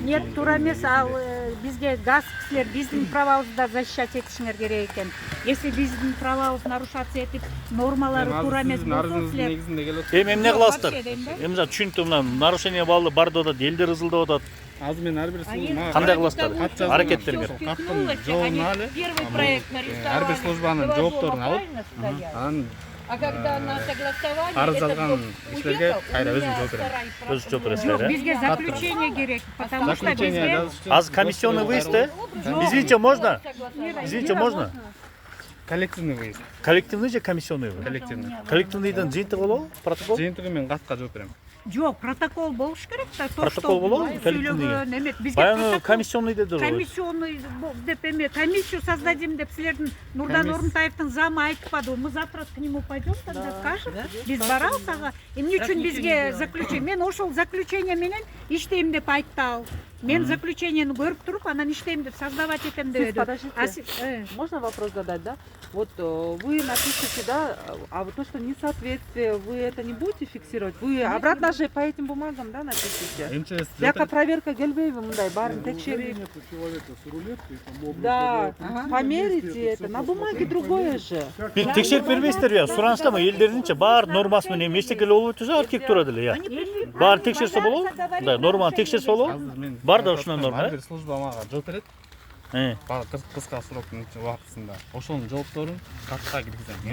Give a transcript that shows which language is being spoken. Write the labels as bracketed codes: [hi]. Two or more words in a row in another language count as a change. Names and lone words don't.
[ky] Нет, туура эмес, ал бизге газ кишилер биздин правабызды защищать этишиңер керек экен. Если биздин правабыз нарушаться этип, нормалары туура эмес болсо силер Эми эмне кыласыздар? Эми түшүнүктүү мына нарушение бар деп атат, элдер ызылдап атат. Азыр мен ар бир служба кандай кыласыздар? Аракеттериңер. [ru] Первый проект нарисовали. [ky] Ар бир службанын жоопторун алып, анан [ru] А когда на согласование, [ky] арыз жазган кишилерге кайра өзүм жооп берем. Өзү жооп бересиз, Жоқ, э? бизге заключение керек, [ru] потому что бизге Азыр комиссионный выезд, э? Извините, можно? Извините, можно? Коллективный выезд. Коллективный же комиссионный вы? Коллективный. [ky] Коллективныйдын жыйынтыгы болобу? Протокол? Жыйынтыгы мен ГАСКка жооп берем. жоқ, протокол болуш керек да. Протокол болобу? Сөйлөгөн эмет бизге Баягы комиссионный деди го. комиссионный деп эме [ru] комиссию создадим [ky] деп силердин Нурдан Орунтаевдин замы айтпады. [ru] Мы завтра к нему пойдем, тогда скажем. [ky] Биз барабыз ага. Эмне үчүн бизге заключение? Мен ошол заключение менен иштейм деп айтты. Мен заключениени көрүп туруп, анан иштейм деп создавать этем деп. [ru] Подождите, можно вопрос задать, да? Вот вы напишите, да, а вот то, что несоответствие, вы это не будете фиксировать? Вы обратно же по этим бумагам, да, напишите? [ky] Яка проверка келбейби мындай баарын текшерип. [ru] Да, померите это, на бумаге другое же. [ky] Текшерип бербейсиздерби? Суранычтамы элдердинчи баары нормасы менен эчтеке эле болбойт турса архитектура деле, я. Баары текшерсе болобу? Да, норманы текшерсе болобу? Бар да ушундан норма, ар бир служба мага жооп берет. Кыска сроктун убактысында ошонун жоопторун катка киргизем.